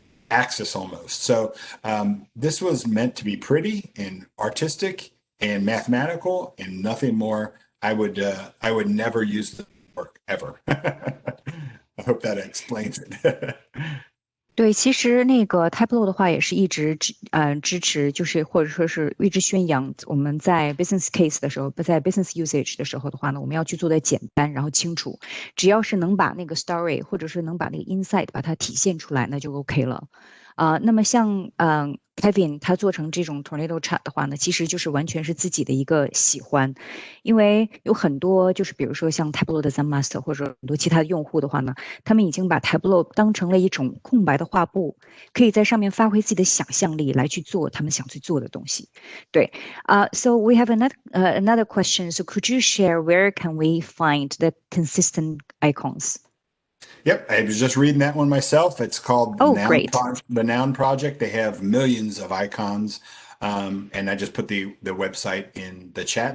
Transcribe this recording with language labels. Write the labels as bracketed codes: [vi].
[en] axis almost. So this was meant to be pretty and artistic and mathematical and nothing more. I would never use the work ever. I hope that explains it. [zh] 对，其实那个 Tableau 的话也是一直支持，就是或者说是一直宣扬我们在 business case 的时候，在 business usage 的时候的话呢，我们要去做的简单，然后清楚，只要是能把那个 story 或者是能把那个 insight 把它体现出来，那就 OK 了。那么像Kevin 他做成这种 tornado chart 的话呢，其实就是完全是自己的一个喜欢，因为有很多就是比如说像 Tableau 的 Zen Master 或者很多其他的用户的话呢，他们已经把 Tableau 当成了一种空白的画布，可以在上面发挥自己的想象力来去做他们想去做的东西。对， [en] so we have another question. So could you share where can we find the consistent icons? Yep, I was just reading that one myself. It's called Great. The Noun Project. They have millions of icons, and I just put the website in the chat.